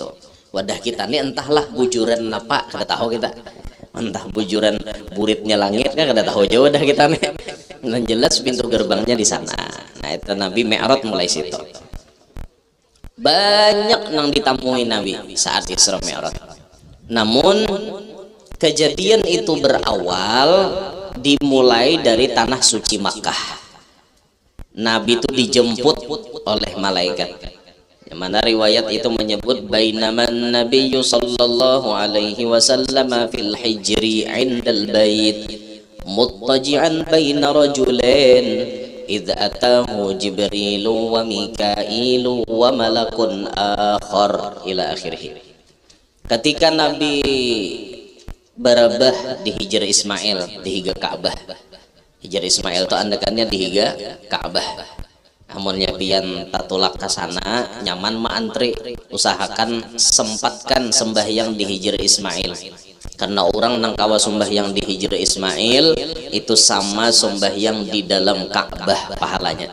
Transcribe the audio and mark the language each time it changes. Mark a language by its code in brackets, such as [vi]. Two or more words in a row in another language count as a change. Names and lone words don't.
[bjn] Wadah kita nih entahlah bujuran apa kada tahu kita. Entah bujuran buritnya langit kan kada tahu jauh dah kita nih. [id] Dan jelas pintu gerbangnya di sana. Nah itu Nabi Mi'raj mulai situ. [bjn] Banyak nang ditamui Nabi saat Isra Mi'raj. [id] Namun kejadian itu berawal dimulai dari tanah suci Makkah. Nabi itu dijemput oleh malaikat. Yang mana riwayat itu menyebut [ar] بينما النبي صلى الله عليه وسلم في الحجر عند البيت متكئا بين رجلين إذ أتاه جبريل وميكائيل وملك آخر إلى آخره. [bjn] Ketika Nabi berabah di Hijr Ismail di higa Ka'bah. Hijr Ismail itu andakannya di higa Ka'bah. Amunnya pian tatulak ke sana nyaman ma antri, usahakan sempatkan sembahyang di Hijr Ismail, karena orang nang kawa sembahyang di Hijr Ismail itu sama sembahyang di dalam Ka'bah pahalanya.